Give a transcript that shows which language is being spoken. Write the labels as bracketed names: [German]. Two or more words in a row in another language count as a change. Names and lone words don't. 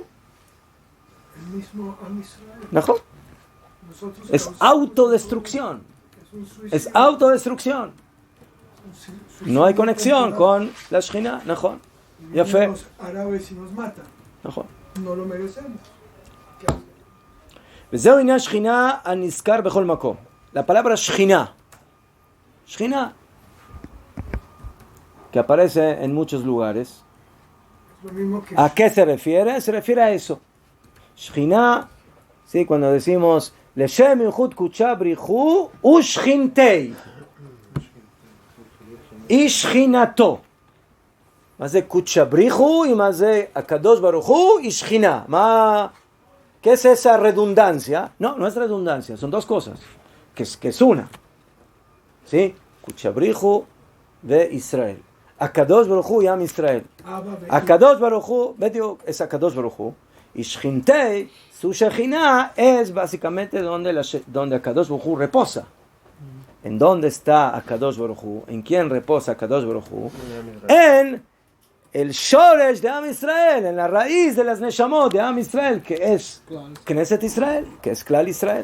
[Spanish] El mismo [Hebrew] עם ישראל. [Spanish] ¿No? Nosotros Es causamos autodestrucción. es un suicidio. Es autodestrucción. Un suicidio No hay conexión temporal. con la Shekhinah. ¿No? Y Ya fe. los árabes y nos matan. ¿No? No lo merecemos. ¿Qué hacemos? [Hebrew] וזהו עניין שכינה הנזכר בכל מקום. [Spanish] La palabra [Hebrew] שכינה, שכינה, [Spanish] que aparece en muchos lugares, Es lo mismo que ¿a qué se refiere? Se refiere a eso. שכינה, ¿sí? Cuando decimos [Hebrew] לשם ייחוד קודשה בריחו ושכינתי, היא שכינתו. מה זה קודשה בריחו? מה זה הקדוש ברוך הוא? היא שכינה. מה... [Spanish] ¿Qué es esa redundancia? No, no es redundancia, son dos cosas, que es una. ¿Sí? Kuchabrihu de Israel. [Hebrew] הקדוש ברוך הוא y עם ישראל. הקדוש ברוך הוא, es הקדוש ברוך הוא. [Spanish] Y Shchintei, su Shekhinah, es básicamente donde [Hebrew] הקדוש ברוך הוא [Spanish] reposa. ¿En dónde está [Hebrew] הקדוש ברוך הוא? [Spanish] ¿En quién reposa [Hebrew] הקדוש ברוך הוא? [Spanish] En el Shoresh de [Hebrew] עם ישראל, [Spanish] en la raíz de las Neshamot de [Hebrew] עם ישראל, [Spanish] que es [Hebrew] כנסת ישראל, [Spanish] que es [Hebrew] כלל ישראל.